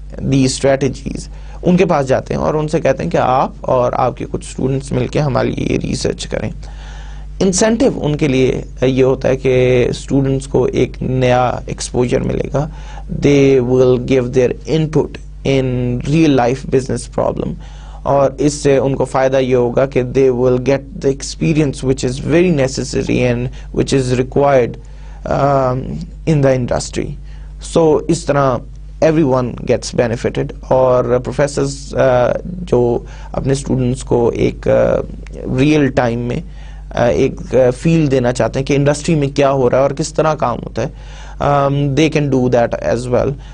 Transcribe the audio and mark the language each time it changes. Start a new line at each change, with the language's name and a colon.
English: these strategies,
Urdu: ان کے پاس جاتے ہیں اور ان سے کہتے ہیں کہ آپ اور آپ کے کچھ اسٹوڈنٹس مل کے ہمارے لیے یہ ریسرچ کریں. انسینٹیو ان کے لیے یہ ہوتا ہے کہ اسٹوڈنٹس کو ایک نیا ایکسپوجر ملے گا.
English: they will give their input in real life business problem,
Urdu: اور اس سے ان کو فائدہ یہ ہوگا کہ
English: They will get the experience which is very necessary and which is required in the industry.
Urdu: سو اس طرح
English: everyone gets benefited,
Urdu: اور پروفیسرز جو اپنے اسٹوڈنٹس کو ایک ریئل ٹائم میں ایک فیل دینا چاہتے ہیں کہ انڈسٹری میں کیا ہو رہا ہے اور کس طرح کام ہوتا ہے,
English: They can do that as well.